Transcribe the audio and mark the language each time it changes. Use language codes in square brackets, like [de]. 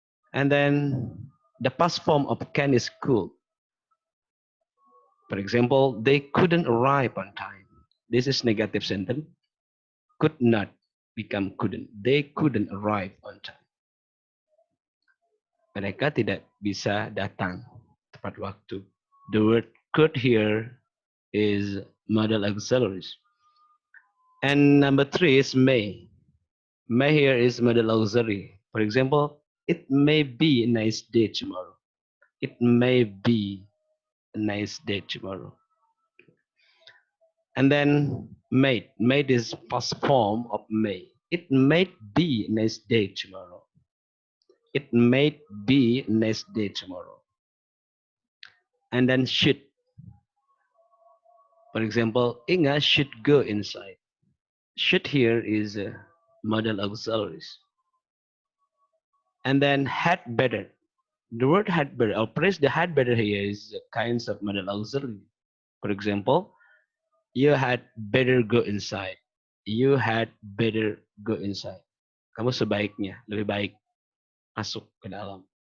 [en] And then the past form of can is could. For example, they couldn't arrive on time. This is negative sentence. Could not become couldn't. They couldn't arrive on time. [id] Mereka tidak bisa datang tepat waktu. [en] The word could here is modal auxiliaries. And number 3 is may. May here is modal auxiliary. For example, it may be a nice day tomorrow. It may be a nice day tomorrow. And then made. Made is past form of may. It may be a nice day tomorrow. It may be a nice day tomorrow. And then should. For example, Inga should go inside. Should here is a modal auxiliaries. And then had better. The word had better, or place the had better here is kinds of modal auxiliary. For example, you had better go inside. You had better go inside. [id] Kamu sebaiknya, lebih baik masuk ke dalam.